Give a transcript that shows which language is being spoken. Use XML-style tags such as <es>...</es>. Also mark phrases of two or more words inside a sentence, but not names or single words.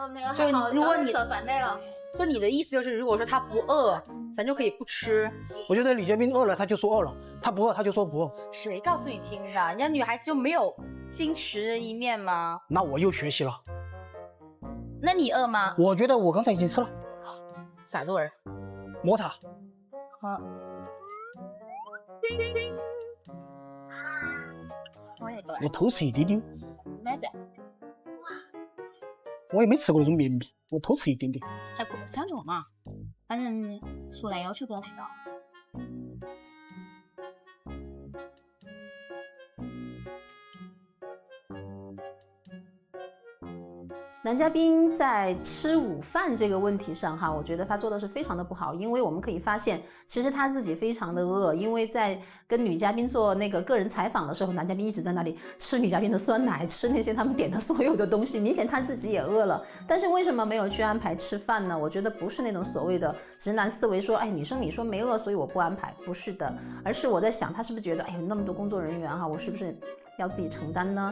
<zh>就如果你酸奶了，就你的意思就是，如果說他不餓，咱就可以不吃。我覺得女嘉賓餓了，他就說餓了；他不餓，他就說不餓。誰告訴你聽的？人家女孩子就沒有矜持的一面嗎？那我又學習了。那你餓嗎？我覺得我剛才已經吃了。啥味兒？抹茶。好。我偷吃一點點。沒事。我也沒吃過那種綿密，我偷吃一點點。還不講究嘛，反正出來要求不要太高。男嘉賓在吃午飯這個問題上哈，我覺得他做的是非常的不好，因為我們可以發現，其實他自己非常的餓，因為在跟女嘉賓做那個個人採訪的時候，男嘉賓一直在那裡吃女嘉賓的酸奶，吃那些他們點的所有的東西，明顯他自己也餓了，但是為什麼沒有去安排吃飯呢？我覺得不是那種所謂的直男思維說，哎，女生你說沒餓，所以我不安排，不是的，而是我在想，他是不是覺得，哎呦，那麼多工作人員哈，我是不是要自己承擔呢？</zh>